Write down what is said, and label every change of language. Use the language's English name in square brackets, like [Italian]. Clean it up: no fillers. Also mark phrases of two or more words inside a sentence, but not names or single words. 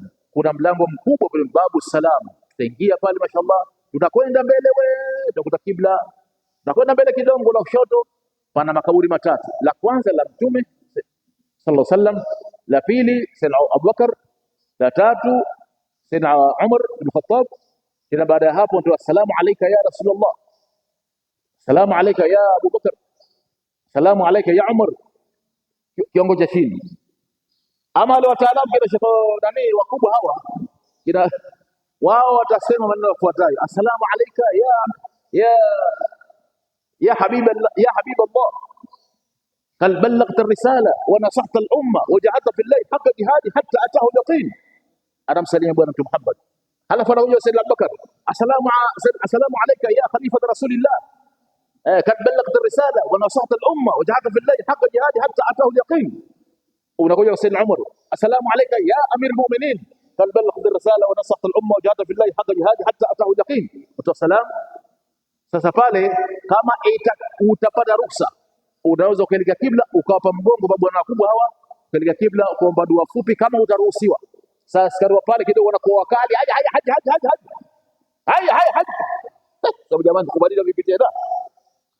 [Swahili] Kuna mlango mkubwa pale, babu salam, tutaingia pale mashallah, tutakwenda mbele tutakuta kibla, tutakwenda mbele kidogo la kushoto pana makaburi matatu. La kwanza la Mtume [Arabic] صلى الله عليه وسلم, [Swahili] la pili Sayyidina Abubakar, la tatu Sayyidina Umar ibn Khattab. Kila baada ya hapo ndio [Arabic] السلام عليك يا رسول الله، السلام عليك يا أبا بكر، السلام عليك يا عمر, [Swahili] kiongo cha chini. Ama wale wataalamu kina shekho nani wakubwa hawa, kina wao watasema maneno yafuatayo: [Arabic] السلام عليك يا حبيب الله، هل بلغت الرسالة ونصحت الأمة وجاهدت في الله حق جهاده حتى أتاه اليقين. [Swahili] Anamsalimia Bwana Mtume Muhammad. Halafu anakuja Sayyidina Abubakar, [Arabic] السلام عليك يا خليفة رسول الله، قد بلغت الرسالة ونصحت الأمة وجاهدت في الله حق جهاده حتى أتاه اليقين. [Swahili] Unakuja Sayyidina Umar, [Arabic] السلام عليك يا أمير المؤمنين، قد بلغت الرسالة ونصحت الأمة وجاهدت في الله حق جهاده حتى أتاه اليقين. [Swahili] Salam. Sasa pale kama utapata ruksa, unaweza kuelekea kibla ukawapa mgongo bwana wakubwa hawa, kuelekea kibla kuomba dua fupi kama utaruhusiwa. Sasa askari wa pale kidogo wanakuwa wakali, haji. Sababu jamani, kubadilika vipi tena?